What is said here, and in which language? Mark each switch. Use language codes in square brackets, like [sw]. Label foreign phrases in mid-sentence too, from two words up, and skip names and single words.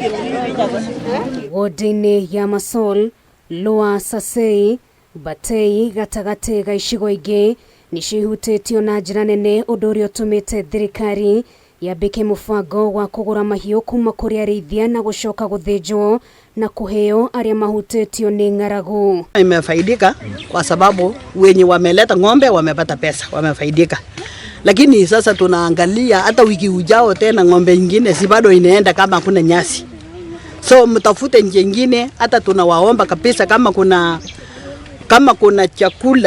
[ki] Wodi-ini ya Masol, Lower Sasei, Batei gatagati ga icigo ingi ni cihutitio na njira nene undu uria utumite thirikari yambike mubango wa kugura mahiu kuma kuri arithia na gucoka guthinjwo na kuheo aria mahutitio ni ngaragu. [sw] Imefaidika kwa sababu wenye wameleta ng'ombe wamepata pesa, wamefaidika. Lakini sasa tunaangalia hata wiki ujao tena ng'ombe nyingine si bado inaenda kama kuna nyasi. So mtafute njia nyingine, hata tunawaomba kabisa kama kuna chakula.